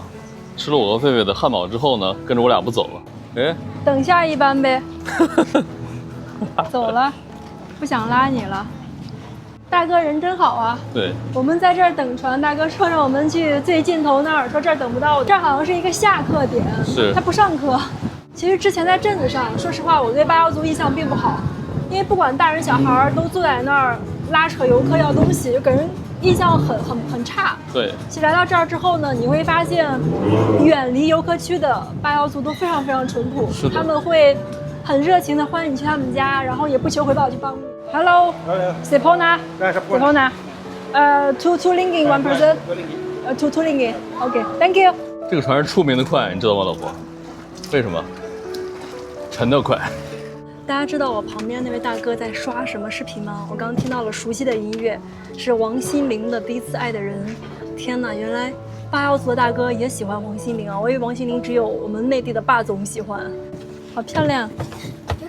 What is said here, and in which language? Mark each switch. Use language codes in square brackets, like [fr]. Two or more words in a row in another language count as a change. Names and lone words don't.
[zh] 吃了我和狒狒的汉堡之後呢，跟着我倆不走了。哎，等下一班呗。走了，不想拉你了。大哥人真好啊！对，我们在这儿等船，大哥说让我们去最尽头那儿，说这儿等不到，这儿好像是一个下课点，是他不上课。其實之前在鎮子上，說實話，我對巴瑤族印象並不好，因為不管大人小孩都坐在那兒拉扯遊客要東西，就給人印象很差。對，其實來到這兒之後呢，你會發現，遠離遊客區的巴瑤族都非常非常淳樸，他們會很熱情的歡迎你去他們家，然後也不求回報去幫你。 [en] Hello, Sepona, Sepona, two ringgit one person, two ringgit. OK, thank you. [zh] 這個船是出名的快，你知道嗎，老婆？為什麼？沉得快。大家知道我旁邊那位大哥在刷什麼視頻嗎？我剛聽到了熟悉的音樂，是王心凌的《第一次愛的人》。天哪，原來巴瑤族的大哥也喜歡王心凌啊！我以為王心凌只有我們內地的霸總喜歡。好漂亮。